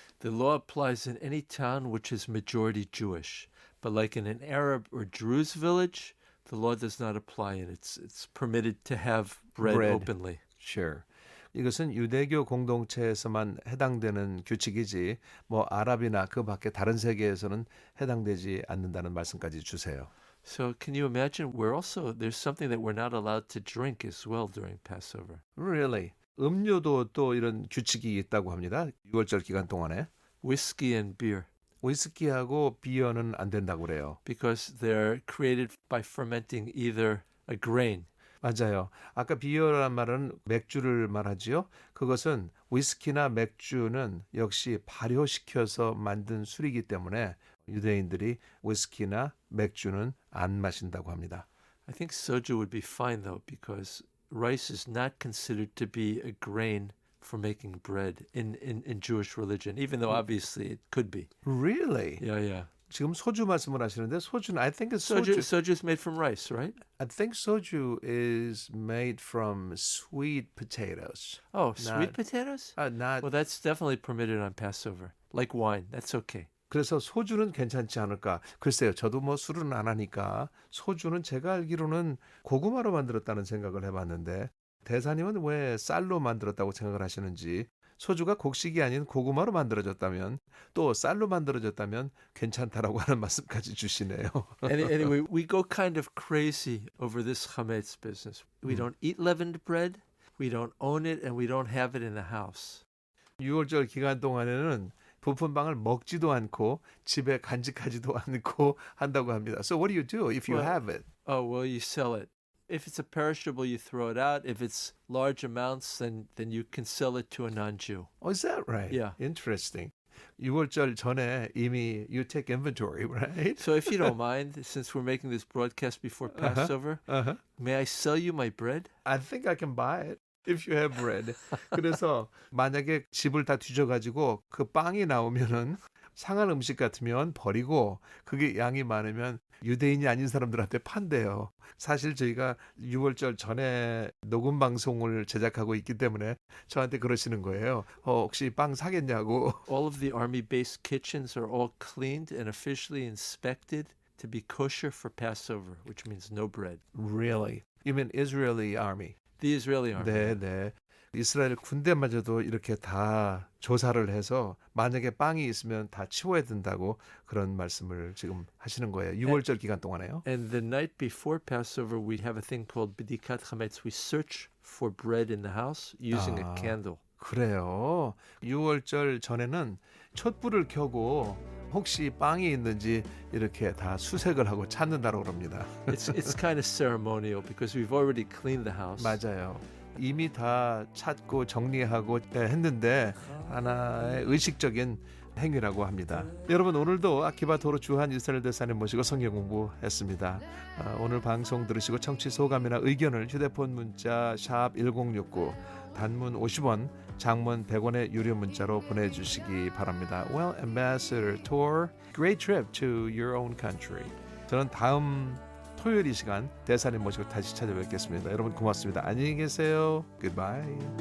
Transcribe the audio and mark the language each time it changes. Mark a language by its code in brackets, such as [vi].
[en] The law applies in any town which is majority Jewish. But like in an Arab or Druze village, the law does not apply and it's permitted to have bread openly. Sure. [ko] 이것은 유대교 공동체에서만 해당되는 규칙이지 뭐 아랍이나 그 밖에 다른 세계에서는 해당되지 않는다는 말씀까지 주세요. [en] So can you imagine there's something that we're not allowed to drink as well during Passover. Really? [ko] 음료도 또 이런 규칙이 있다고 합니다. 6월절 기간 동안에. [en] Whiskey and beer. [ko] 위스키하고 비어는 안 된다고 그래요. [en] Because they're created by fermenting either a grain. [ko] 맞아요. 아까 비어란 말은 맥주를 말하지요. 그것은 위스키나 맥주는 역시 발효시켜서 만든 술이기 때문에 유대인들이 위스키나 맥주는 안 마신다고 합니다. [en] I think soju would be fine though because rice is not considered to be a grain for making bread in Jewish religion, even though obviously it could be. Really? Yeah. [ko] 지금 소주 말씀을 하시는데 소주는 [en] I think it's soju. Soju is made from rice, right? I think soju is made from sweet potatoes. Oh, sweet potatoes? not Well, that's definitely permitted on Passover. Like wine, that's okay. [ko] 그래서 소주는 괜찮지 않을까? 글쎄요, 저도 뭐 술은 안 하니까 소주는 제가 알기로는 고구마로 만들었다는 생각을 해봤는데 대사님은 왜 쌀로 만들었다고 생각을 하시는지 소주가 곡식이 아닌 고구마로 만들어졌다면 또 쌀로 만들어졌다면 괜찮다라고 하는 말씀까지 주시네요. [en] Anyway, we go kind of crazy over this chametz business. We don't eat leavened bread, we don't own it, and we don't have it in the house. [ko] 6월절 기간 동안에는 부푼 빵을 먹지도 않고 집에 간직하지도 않고 한다고 합니다. [en] So what do you do if you have it? Oh, well, you sell it. If it's a perishable, you throw it out. If it's large amounts, then you can sell it to a non-Jew. Oh, is that right? Yeah. Interesting. [ko] 6월절 전에 이미 [en] you take inventory, right? So if you don't mind, since we're making this broadcast before Passover, may I sell you my bread? I think I can buy it. If you have bread. [ko] 그래서 만약에 집을 다 뒤져가지고 그 빵이 나오면은 상한 음식 같으면 버리고 그게 양이 많으면 유대인이 아닌 사람들한테 판대요. 사실 저희가 6월절 전에 녹음 방송을 제작하고 있기 때문에 저한테 그러시는 거예요. 혹시 빵 사겠냐고. [en] All of the army-based kitchens are all cleaned and officially inspected to be kosher for Passover, which means no bread. Really? You mean Israeli army? The Israeli army. [ko] 네. 이스라엘 군대마저도 이렇게 다 조사를 해서 만약에 빵이 있으면 다 치워야 된다고 그런 말씀을 지금 하시는 거예요. 6월절 기간 동안에요. [en] And the night before Passover, we have a thing called bedikat chametz. We search for bread in the house using a candle. [ko] 그래요. 6월절 전에는 촛불을 켜고 혹시 빵이 있는지 이렇게 다 수색을 하고 찾는다고 그럽니다. [en] It's kind of ceremonial because we've already cleaned the house. [ko] 맞아요. 이미 다 찾고 정리하고 했는데 하나의 의식적인 행위라고 합니다. 여러분 오늘도 아키바토로 주한 이스라엘 대사님 모시고 성경 공부했습니다. 오늘 방송 들으시고 청취 소감이나 의견을 휴대폰 문자 샵 1069 단문 50원 장문 100원의 유료 문자로 보내주시기 바랍니다. [en] Well, Ambassador Tour, great trip to your own country. [ko] 저는 다음 토요일 이 시간 대사님 모시고 다시 찾아뵙겠습니다. 여러분 고맙습니다. 안녕히 계세요. [en] Goodbye.